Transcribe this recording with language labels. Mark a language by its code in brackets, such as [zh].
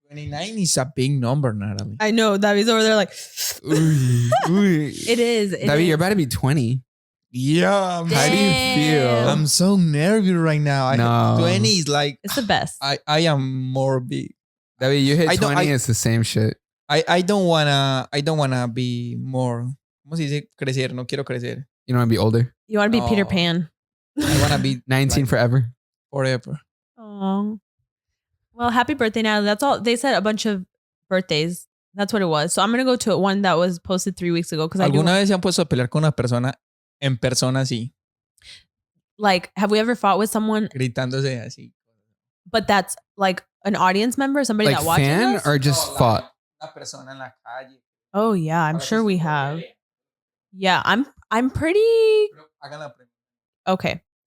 [en] 29 is a big number, Natalie. I know. David's over there like, ooh. It is. David, you're about to be 20. Yeah. How do you feel? I'm so nervous right now. No. 20 is like... It's the best. I am more big. David, you hit 20, it's the same shit. I don't wanna be more... [es] ¿Cómo se dice? Crecer. No quiero crecer. [en] You don't want to be older? You want to be Peter Pan. I want to be 19 like, forever. forever. Oh, well, happy birthday, Natalie. That's all. They said a bunch of birthdays. That's what it was. So I'm going to go to one that was posted 3 weeks ago. [es] ¿Alguna vez se han puesto a pelear con una persona en persona así? [en] Like, have we ever fought with someone, [es] Gritándose así. [en] but that's like an audience member, somebody Like that watches fan us? or just fought? [es] Una persona en la calle. [en] Oh yeah, I'm sure we have. Yeah, I'm pretty [es] Hagan la pregunta. [en] okay.